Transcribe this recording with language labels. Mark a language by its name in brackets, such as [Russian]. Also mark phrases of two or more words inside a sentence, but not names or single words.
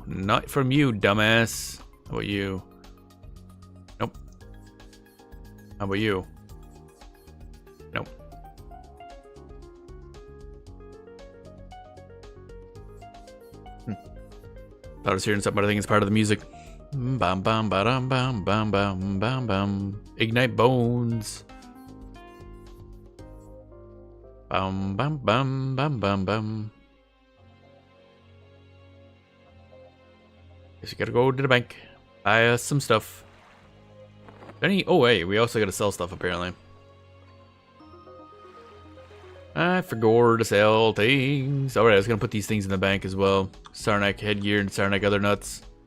[English] Not from you, dumbass. How about you? Nope. How about you? Nope. Thought I was hearing something, but I think it's part of the music. Bam bam bam bam bam bam bam bam. Ignite bones. Bam bam bam bam bam bam. Guess you gotta go to the bank. Buy us some stuff. Oh wait, we also gotta sell stuff apparently. I forgot to sell things. Alright, I was gonna put these things in the bank as well. Sarnak headgear and Sarnak other nuts.